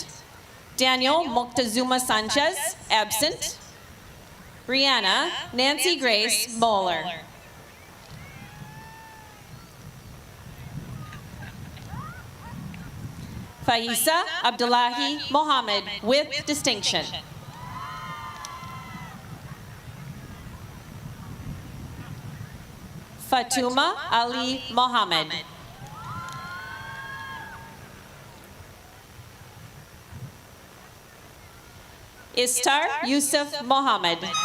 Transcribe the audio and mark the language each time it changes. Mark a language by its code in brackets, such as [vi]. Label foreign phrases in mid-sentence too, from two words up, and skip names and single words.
[en] Daniel Moctezuma Sanchez, absent. Brianna Nancy Grace Moeller. Faisa Abdullahi Mohammed with distinction. Fatuma Ali Mohammed. Istar Yusuf Mohammed.